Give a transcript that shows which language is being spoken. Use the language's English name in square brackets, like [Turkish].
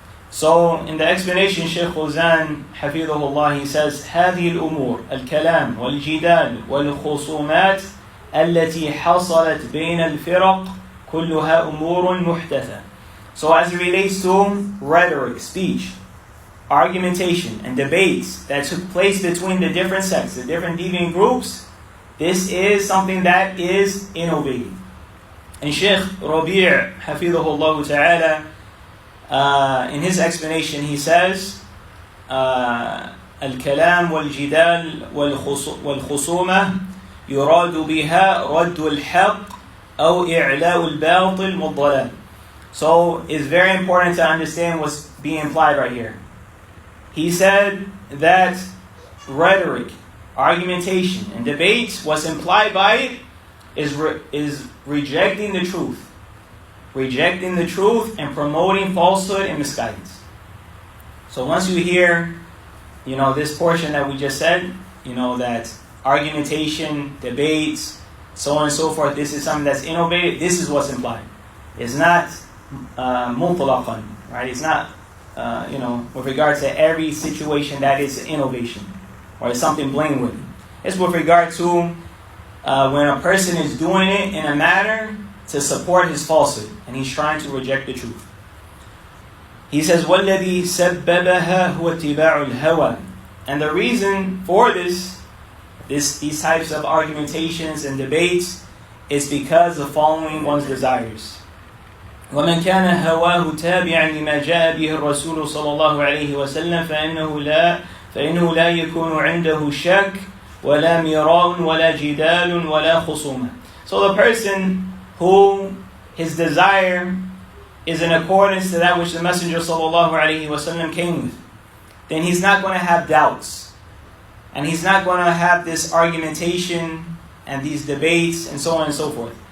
[English] So in the explanation, Shaykh Fawzan حفظه, he says, [Arabic] هذه الأمور الكلام والجدال والخصومات التي حصلت بين الفرق كلها أمور محدثة. [English] So as it relates to rhetoric, speech, argumentation, and debates that took place between the different sects, the different deviant groups, this is something that is innovative. And Shaykh Rabi' حفظه ta'ala, in his explanation, he says, [Arabic] الكلام والجدال والخصومة يراد بها رد الحق أو إعلاء الباطل والضلال. [English] So it's very important to understand what's being implied right here. He said that rhetoric, argumentation, and debates, what's implied by it is rejecting the truth. Rejecting the truth and promoting falsehood and misguidance. So once you hear, this portion that we just said, that argumentation, debates, so on and so forth, this is something that's innovative, this is what's implied. It's not mutlaqan, right? It's not, with regard to every situation that is innovation or it's something blameworthy. It's with regard to when a person is doing it in a manner to support his falsehood and he's trying to reject the truth. He says, [Arabic] وَالَّذِي سَبَّبَهَا هُوَ اتِّبَاعُ الْهَوَى. [English] And the reason for these types of argumentations and debates is because of following one's desires. [Arabic] ومن كان هواه تابعا لما جاء به الرسول صلى الله عليه وسلم فإنه لا يكون عنده شك ولا مراء ولا جدال ولا خصومة. [English] So the person who his desire is in accordance to that which the Messenger صلى الله عليه وسلم came with, then he's not going to have doubts, and he's not going to have this argumentation and these debates and so on and so forth.